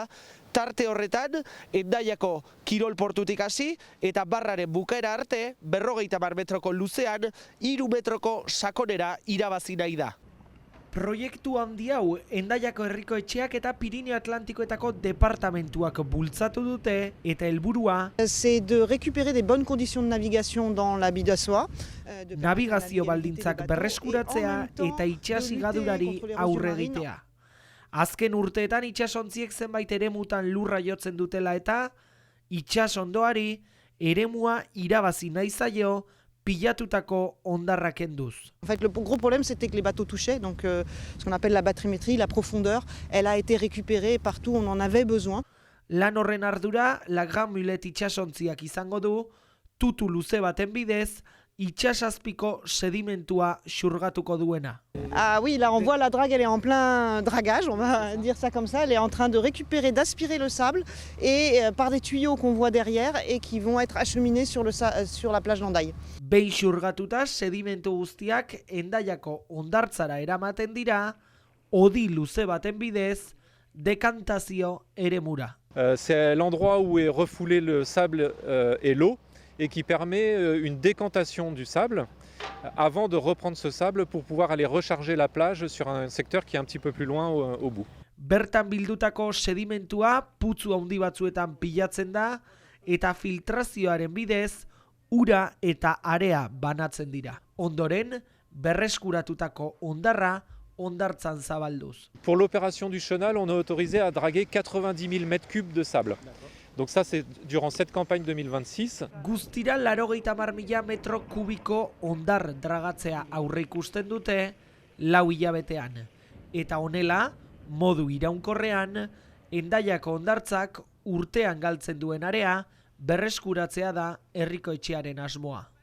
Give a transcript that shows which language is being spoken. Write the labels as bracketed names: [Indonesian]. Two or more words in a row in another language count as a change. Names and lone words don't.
[Basque] Tarte horretan Hendaiako kirol portutik hasi eta barraren bukaera arte 50 metroko luzean 3 metroko sakonera irabazi nahi da. Proiektu handi hau Hendaiako herriko etxeak eta Pirinio Atlantikoetako departamentuak bultzatu dute eta helburua [French] c'est de récupérer des bonnes conditions de navigation dans la Bidasoa. [Basque] Navigazio baldintzak berreskuratzea eta itsasigadurari aurre egitea. Azken urteetan itsasontziek zenbait eremutan lurra jotzen dutela eta itsasondoari eremua irabazi nahi zaio pilatutako hondarra kenduz. [French] En fait, le gros problème, c'était que les bateaux touchaient, donc ce qu'on appelle la bathymétrie, la profondeur, elle a été récupérée partout où on en avait besoin. [Basque] Lan horren ardura, la Grand Mulet itsasontziak izango du, tutu luze baten bidez, itsasazpiko sedimentua xurgatuko duena. [French] Ah oui, là on voit la drague, elle est en plein dragage, on va dire ça comme ça, elle est en train de récupérer, d'aspirer le sable et par des tuyaux qu'on voit derrière et qui vont être acheminés sur la plage d'Hendaye. [Basque] Behin xurgatuta sedimentu guztiak Hendaiako hondartzara eramaten dira, hodi luze baten bidez, dekantazio eremura. [French] C'est l'endroit où est refoulé le sable et l'eau et qui permet une décantation du sable avant de reprendre ce sable pour pouvoir aller recharger la plage sur un secteur qui est un petit peu plus loin au bout. [Basque] Bertan bildutako sedimentua putzu handi batzuetan pilatzen da eta filtrazioaren bidez ura eta area banatzen dira. Ondoren, berreskuratutako hondarra hondartzan zabalduz. [French] Pour l'opération du chenal, on est autorisé à draguer 90 000 mètres cubes de sable. Donc ça, c'est durant cette campagne 2026. [Basque] Guztira 90.000 metro kubiko hondar dragatzea aurre ikusten dute 4 hilabetean. Eta honela, modu iraunkorrean, Hendaiako hondartzak urtean galtzen duen area berreskuratzea da herriko etxearen asmoa.